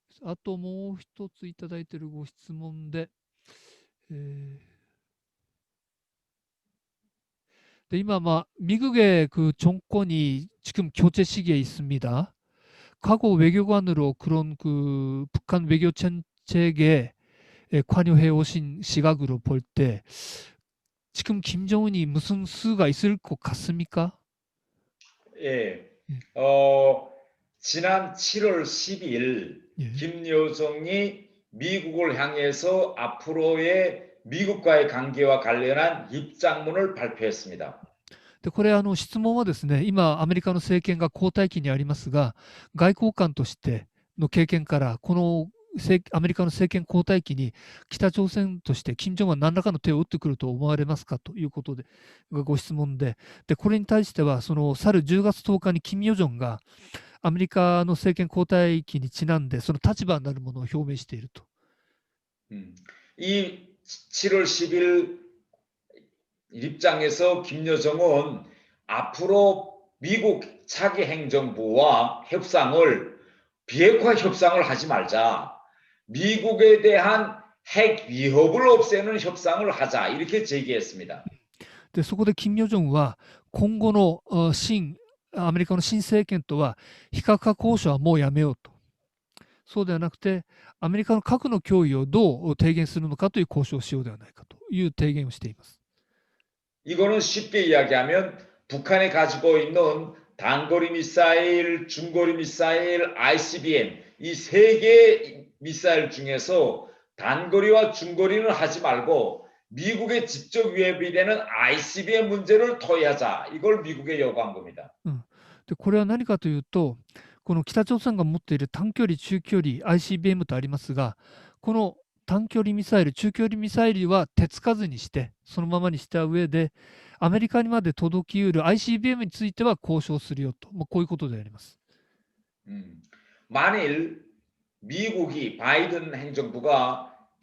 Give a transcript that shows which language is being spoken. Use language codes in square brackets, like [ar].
[ja] あともう一ついただいているご質問で、今, [ko] 미국의 정권이 지금 교체 시기에 있습니다. 과거 외교관으로 그런 북한 외교 정책에 관여해 오신 시각으로 볼 때 지금 김정은이 무슨 수가 있을 것 같습니까? 예. 지난 7월 12일 예. 김여정이 미국을 향해서 앞으로의 미국과의 관계와 관련한 입장문을 발표했습니다. [ja] で、これ質問はですね、今アメリカの政権が交代期にありますが、外交官としての経験からこのアメリカの政権交代期に北朝鮮として金正恩は何らかの手を打ってくると思われますかということでご質問で、これに対してはその去る10月10日に金与正がアメリカの政権交代期にちなんでその立場になるものを表明していると。 [ko] 이 7월 10일 입장에서 김여정은 앞으로 미국 차기 행정부와 비핵화 협상을 하지 말자. 미국에 대한 핵 위협을 없애는 협상을 하자. 이렇게 제기했습니다. [ja] で、そこで金与正は今後のアメリカの新政権とは非核化交渉はもうやめようと。そうではなくて、アメリカの核の脅威をどう低減するのかという交渉をしようではないかという提言をしています。 [ko] 이거는 쉽게 이야기하면 북한이 가지고 있는 단거리 미사일, 중거리 미사일, ICBM 이 세 개의 미사일 중에서 단거리와 중거리는 하지 말고 미국의 직접 위협이 되는 ICBM 문제를 토의하자. 이걸 미국에 요구한 겁니다. [ja] で、これは何かというと、この北朝鮮が持っている短距離、中距離、ICBM とありますが、この短距離ミサイル、中距離ミサイルは手つかずにして、そのままにした上で、アメリカにまで届きうる ICBM については交渉するよと、こういうことであります。 [ko] 만일 미국이 바이든 행정부가